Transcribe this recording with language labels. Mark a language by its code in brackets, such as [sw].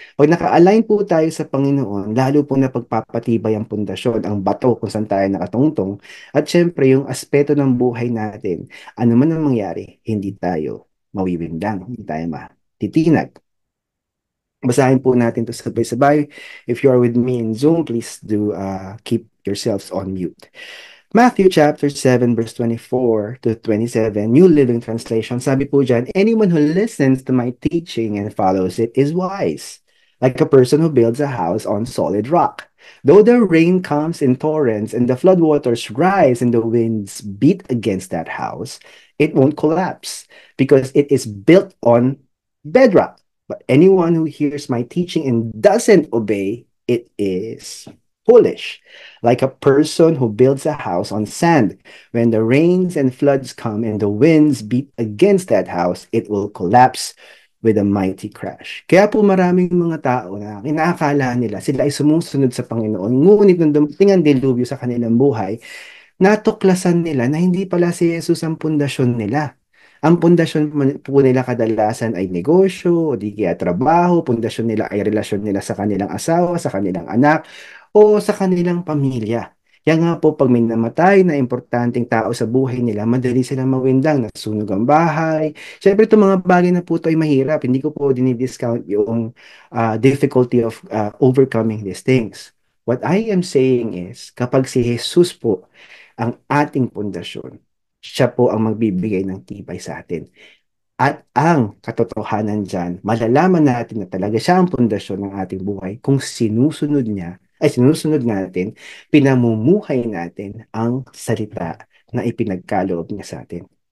[tl] Pag naka-align po tayo sa Panginoon, lalo po na pagpapatibay ang pundasyon, ang bato kung saan tayo nakatungtong, at syempre yung aspeto ng buhay natin, ano man ang mangyari, hindi tayo mawiwindang, hindi tayo matitinag. Basahin po natin to sabay-sabay. [en] If you are with me in Zoom, please do keep yourselves on mute. Matthew chapter 7 verse 24 to 27, New Living Translation, [tl] sabi po dyan, [en] anyone who listens to my teaching and follows it is wise, like a person who builds a house on solid rock. Though the rain comes in torrents and the floodwaters rise and the winds beat against that house, it won't collapse because it is built on bedrock. But anyone who hears my teaching and doesn't obey, it is foolish, like a person who builds a house on sand. When the rains and floods come and the winds beat against that house, it will collapse with a mighty crash. [tl] Kaya po maraming mga tao na inaakala nila sila ay sumusunod sa Panginoon, ngunit nung dumating ang dilubyo sa kanilang buhay, natuklasan nila na hindi pala si Jesus ang pundasyon nila. Ang pundasyon po nila kadalasan ay negosyo, o di kaya trabaho, pundasyon nila ay relasyon nila sa kanilang asawa, sa kanilang anak, o sa kanilang pamilya. Kaya nga po pag may namatay na importanteng tao sa buhay nila, madali silang mawindang, nasunog ang bahay. Siyempre itong mga bagay na po ito ay mahirap. Hindi ko po dinidiscount yung [en] difficulty of overcoming these things. What I am saying is, [tl] kapag si Jesus po ang ating pundasyon, siya po ang magbibigay ng tibay sa atin. At ang katotohanan dyan, malalaman natin na talaga siya ang pundasyon ng ating buhay kung sinusunod natin, pinamumuhay natin ang salita na ipinagkaloob niya sa atin.